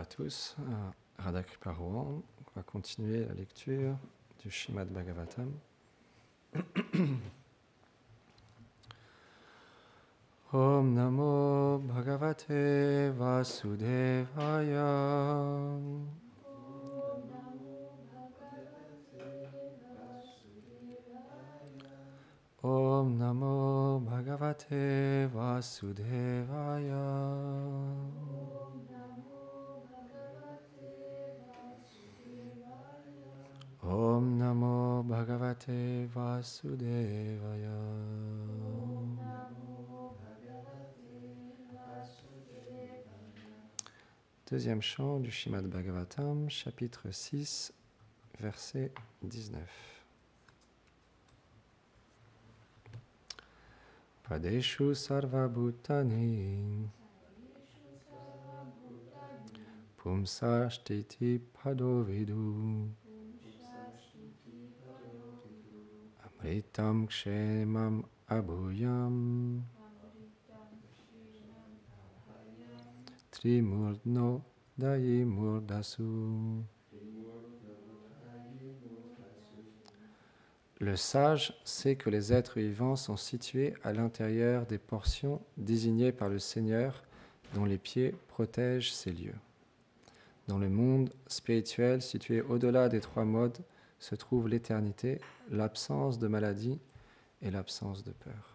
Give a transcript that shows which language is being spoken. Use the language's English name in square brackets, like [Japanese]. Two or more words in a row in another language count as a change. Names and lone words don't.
[French] tous, [Sanskrit] Radha Kripa Rohan. [French] On va continuer la lecture du Srimad Bhagavatam. [Sanskrit] Om Namo Bhagavate Vasudevaya. Om Namo Bhagavate Vasudevaya. Om Namo Bhagavate Vasudevaya. [French] Deuxième chant du Srimad Bhagavatam, chapitre 6, verset 19. [Sanskrit] Padeshu sarva bhutani pumsa shtiti pado vidu amritam kshemam abhuyam trimurdno dayi murdasu. [French] Le sage sait que les êtres vivants sont situés à l'intérieur des portions désignées par le Seigneur dont les pieds protègent ces lieux. Dans le monde spirituel situé au-delà des trois modes se trouve l'éternité, l'absence de maladie et l'absence de peur.